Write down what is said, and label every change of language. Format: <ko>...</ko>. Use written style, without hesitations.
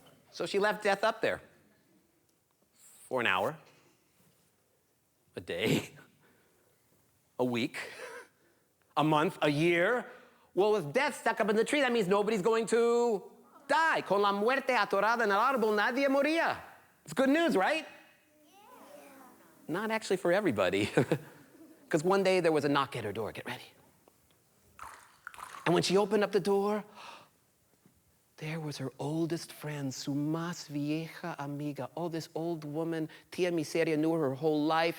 <en>So she left death up there for an hour, a day, a week, a month, a year. Well, with death stuck up in the tree, that means nobody's going to die.</en> <es>Con la muerte atorada en el árbol, nadie moría.</es> <en>It's good news, right? Yeah. Not actually for everybody. Because one day there was a knock at her door. Get ready. And when she opened up the door, there was her oldest friend,</en> <es>su más vieja amiga.</es> <en>Oh, this old woman, Tia Miseria, knew her whole life.</en>